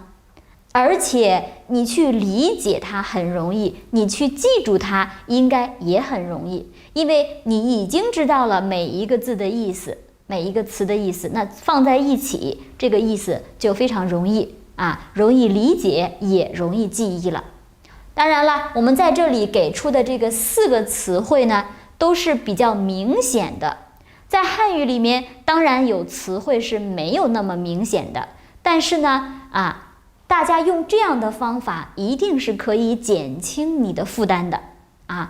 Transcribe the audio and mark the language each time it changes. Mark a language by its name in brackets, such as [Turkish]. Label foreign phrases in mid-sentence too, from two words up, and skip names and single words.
[Chinese] 而且你去理解它很容易，你去記住它應該也很容易，因為你已經知道了每一個字的意思，每一個詞的意思，那放在一起，這個意思就非常容易啊，容易理解也容易記憶了。當然了，我們在這裡給出的這個4個詞彙呢，都是比較明顯的。在漢語裡面，當然有詞彙是沒有那麼明顯的，但是呢，大家用這樣的方法，一定是可以減輕你的負擔的啊。